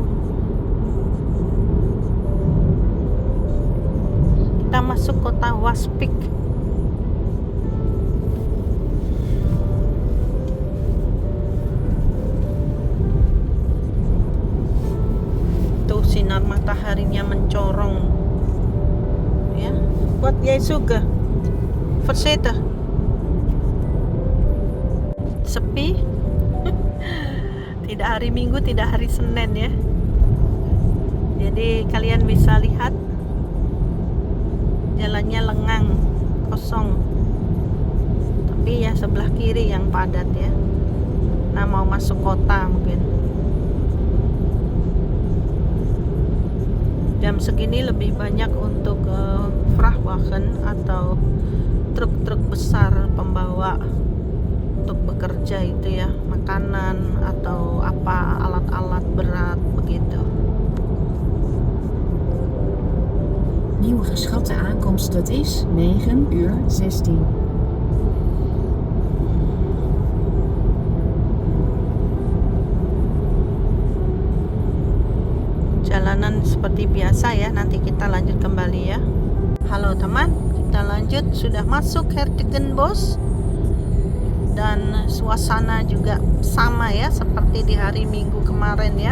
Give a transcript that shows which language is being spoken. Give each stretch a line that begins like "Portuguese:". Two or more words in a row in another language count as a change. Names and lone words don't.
Indonesian: Kita masuk kota Waspik. Tuh sinar mataharinya mencorong ya.
Dutch: Wat jij zoeken? Verzeten.
Indonesian: Sepi. Tidak hari Minggu, tidak hari Senin ya. Jadi kalian bisa lihat jalannya lengang, kosong. Tapi ya sebelah kiri yang padat ya. Nah, mau masuk kota mungkin. Jam segini lebih banyak untuk Vrachtwagen atau truk-truk besar pembawa untuk bekerja itu ya, makanan atau apa, alat-alat berat begitu.
Dutch: Nieuwe geschatte aankomst, dat is 9:16.
Indonesian: Jalanan seperti biasa ya, nanti kita lanjut kembali ya. Halo teman, kita lanjut, sudah masuk Hertogenbosch dan suasana juga sama ya seperti di hari Minggu kemarin ya.